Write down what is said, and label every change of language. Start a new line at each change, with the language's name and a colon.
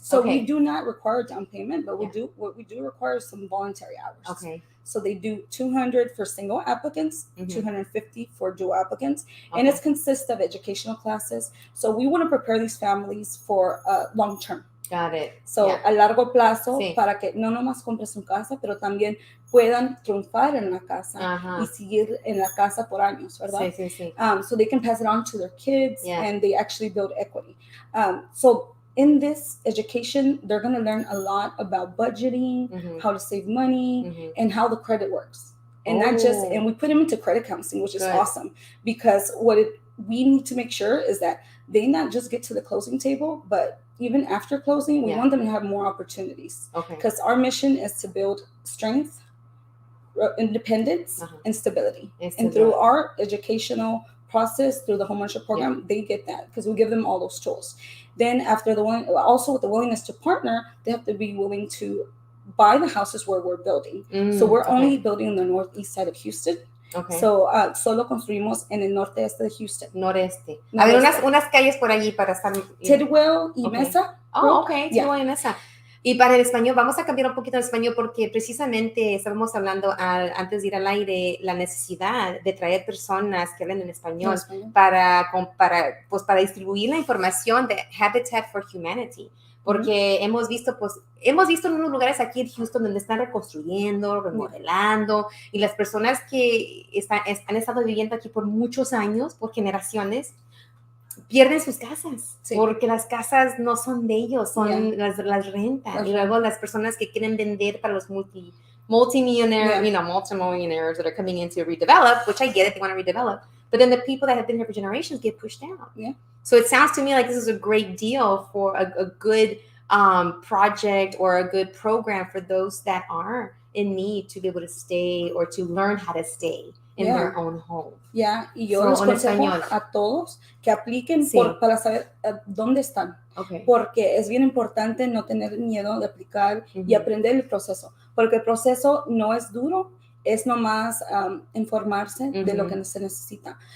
English: So we do not require a down payment, but what we do require is some voluntary hours. Okay. So they do 200 for single applicants, 250 for dual applicants, and it consists of educational classes. So we want to prepare these families for long term. Got it.
Spanish: So a largo plazo, para que no nomás compres su casa, pero también puedan triunfar en la casa y seguir en la casa por años, ¿verdad? Sí.
English: So they can pass it on to their kids and they actually build equity. So in this education, they're going to learn a lot about budgeting, how to save money, and how the credit works. And and we put them into credit counseling, which is awesome, because we need to make sure is that they not just get to the closing table, but even after closing, we want them to have more opportunities. Okay. Because our mission is to build strength, independence, and stability. And through our educational process, through the homeownership program, they get that because we give them all those tools. Then after also with the willingness to partner, they have to be willing to buy the houses where we're building. So we're only building on the northeast side of Houston. Okay.
Spanish: So solo construimos en el noreste de Houston. Noreste. A ver, unas calles por allí para estar. Tidwell y Mesa. Oh, ok. Tidwell y Mesa. Y para el español, vamos a cambiar un poquito el español porque precisamente estábamos hablando antes de ir al aire la necesidad de traer personas que hablen en español para distribuir la información de Habitat for Humanity. Porque hemos visto en unos lugares aquí en Houston donde están reconstruyendo, remodelando, y las personas que han estado viviendo aquí por muchos años, por generaciones, pierden sus casas, porque las casas no son de ellos, son las rentas. Y luego las personas que quieren vender para los multimillionaires,
English: multimillionaires that are coming in to redevelop, which I get it, they want to redevelop, but then the people that have been here for generations get pushed down. Yeah. So it sounds to me like this is a great deal for a good project or a good program for those that are in need to be able to stay or to learn how to stay in their own home.
Spanish: Y yo les aconsejo a todos que apliquen para saber dónde están. Okay. Porque es bien importante no tener miedo de aplicar y aprender el proceso. Porque el proceso no es duro, es nomás informarse de lo que se necesita.